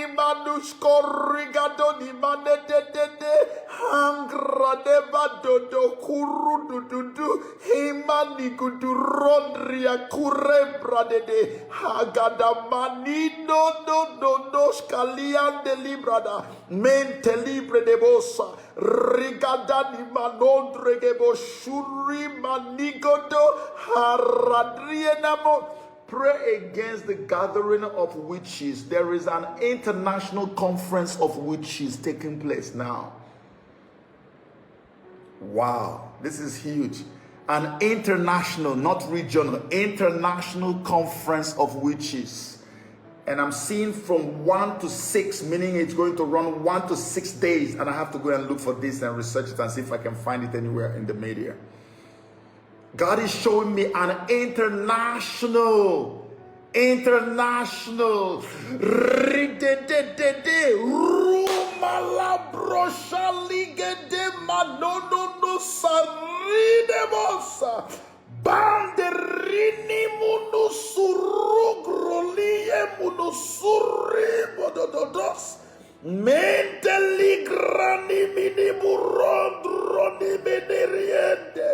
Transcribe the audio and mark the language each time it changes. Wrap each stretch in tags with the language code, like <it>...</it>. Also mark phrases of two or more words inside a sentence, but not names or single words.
<en>manusko rigado ni manete hangra de vadodo kurududu himani kudurondria kurebra de hagada manino no scalian de librada mente libre de bossa rigadani manondregebo shuri manigodo haradrienamo. Pray against the gathering of witches. There is an international conference of witches taking place now. Wow, this is huge. An international, not regional, international conference of witches. And I'm seeing from 1 to 6, meaning it's going to run 1 to 6 days. And I have to go and look for this and research it and see if I can find it anywhere in the media. God is showing me an international Rumala brosha ligede manono no saride bossa. Banderini munusurugrolie munusuri bododos. Menteli grani mini burondroni meneriente.</en>